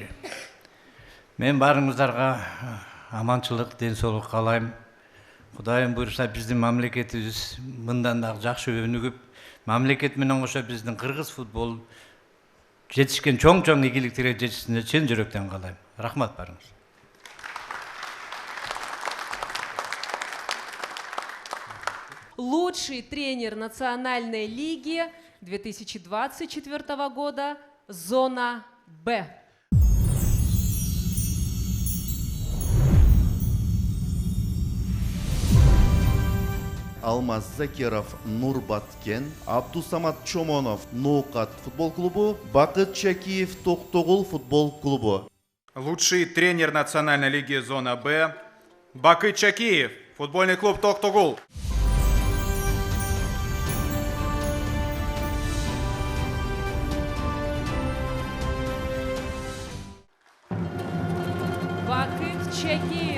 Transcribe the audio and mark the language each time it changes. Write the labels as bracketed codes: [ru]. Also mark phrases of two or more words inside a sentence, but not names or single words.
[ky] Мен баарыңыздарга аманчылык, ден соолук каалайм. Кудайым буйруса биздин мамлекетибиз мындан дагы жакшы өнүгүп, мамлекет менен кошо биздин кыргыз футбол жетишкен чоң ийгиликтерге жетишине чын жүрөктөн каалайм. Рахмат барыңыз. [ru] Лучший тренер национальной лиги 2024 года, зона Б. [ky] Алмаз Закиров Нурбаткен, Абдусамат Чомонов Ноукат футбол клубу, Бакыт Чакиев Токтогул футбол клубу. [ru] Лучший тренер национальной лиги зона Б Бакыт Чакиев, футбольный клуб Токтогул. Бакыт Чакиев.